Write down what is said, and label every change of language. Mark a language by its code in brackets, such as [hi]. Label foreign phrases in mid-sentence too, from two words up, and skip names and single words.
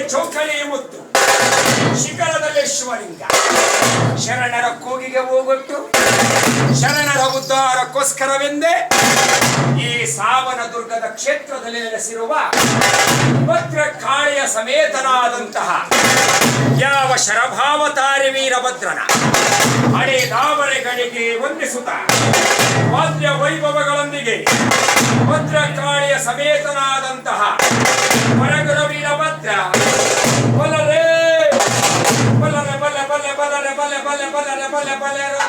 [kn] ಚೌಕಳಿಯ ಮುತ್ತು, ಶಿಖರದಲ್ಲಿ ಶಿವಲಿಂಗ, ಶರಣರ ಕೂಗಿಗೆ ಹೋಗೊಟ್ಟು, ಶರಣರ ಉದ್ಧಾರಕ್ಕೋಸ್ಕರವೆಂದೇ ಈ ಸಾವನ ದುರ್ಗದ ಕ್ಷೇತ್ರದಲ್ಲಿ ನೆಲೆಸಿರುವ ಭದ್ರಕಾಳಿಯ ಸಮೇತನಾದಂತಹ ಯಾವ ಶರಭಾವತಾರಿ ವೀರಭದ್ರನ ಹಣೆ ದಾವರೆಗಳಿಗೆ ವಂದಿಸುತ್ತ ವಾದ್ಯ ವೈಭವಗಳೊಂದಿಗೆ ಭದ್ರಕಾಳಿಯ ಸಮೇತನಾದಂತಹ ಹೊರಗುರ ವೀರಭದ್ರ ಬಲರೇ ಬಲರೆ ಬಲೆ ಬಲೆ ಬಲರೆ ಬಲೆ ಬಲೆ ಬಲರೆ ಬಲೆ ಬಲೆ